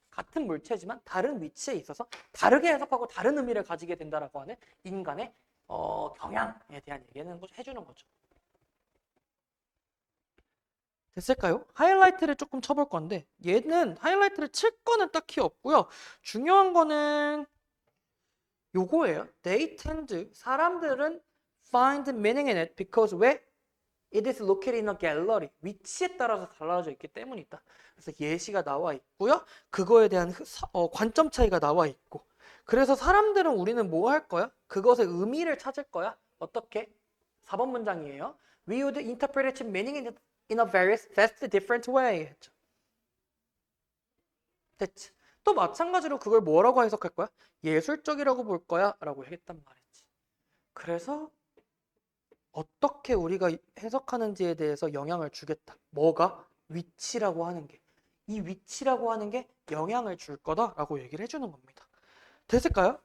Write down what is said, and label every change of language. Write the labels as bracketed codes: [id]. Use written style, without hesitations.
[ko] 같은 물체지만 다른 위치에 있어서 다르게 해석하고 다른 의미를 가지게 된다라고 하는 인간의 경향에 대한 얘기는 해주는 거죠. 됐을까요? 하이라이트를 조금 쳐볼 건데 얘는 하이라이트를 칠 거는 딱히 없고요. 중요한 거는 요거예요. [en] They tend, [ko] 사람들은 [en] find meaning in it because [ko] 왜? [en] It is located in a gallery. [ko] 위치에 따라서 달라져 있기 때문이다. 그래서 예시가 나와 있고요. 그거에 대한 관점 차이가 나와 있고. 그래서 사람들은 우리는 뭐 할 거야? 그것의 의미를 찾을 거야. 어떻게? 4번 문장이에요. [en] We would interpret its meaning in a various vast different way. [ko] 됐지. 또 마찬가지로 그걸 뭐라고 해석할 거야? 예술적이라고 볼 거야 라고 했단 말이지. 그래서 어떻게 우리가 해석하는지에 대해서 영향을 주겠다. 뭐가? 위치라고 하는 게. 이 위치라고 하는 게 영향을 줄 거다라고 얘기를 해주는 겁니다. 됐을까요?